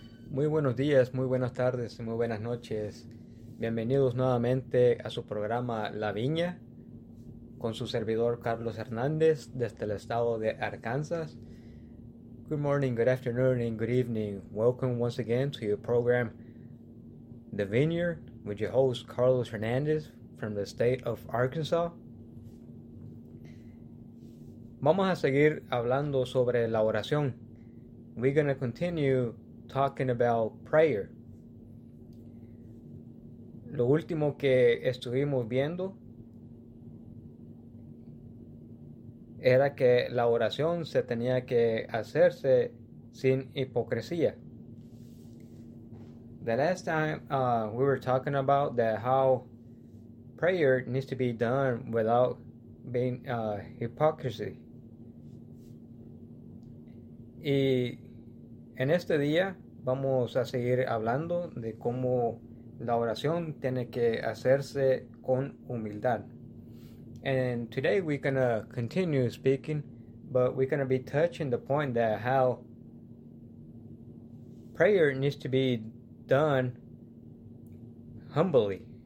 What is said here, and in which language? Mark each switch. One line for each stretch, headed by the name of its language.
Spanish: Muy buenos días, muy buenas tardes, muy buenas noches. Bienvenidos nuevamente a su programa La Viña. con su servidor Carlos Hernández desde el estado de Arkansas.
English: Good morning, good afternoon, and good evening. Welcome once again to your program, The Vineyard, with your host Carlos Hernández from the state of Arkansas.
Spanish: Vamos a seguir hablando sobre la oración.
English: We're going to continue talking about prayer.
Spanish: Lo último que estuvimos viendo era que la oración se tenía que hacerse sin hipocresía.
English: The last time we were talking about that how prayer needs to be done without being hypocrisy.
Spanish: Y en este día vamos a seguir hablando de cómo la oración tiene que hacerse con humildad.
English: And today we're going to continue speaking, but we're going to be touching the point that how prayer needs to be done humbly.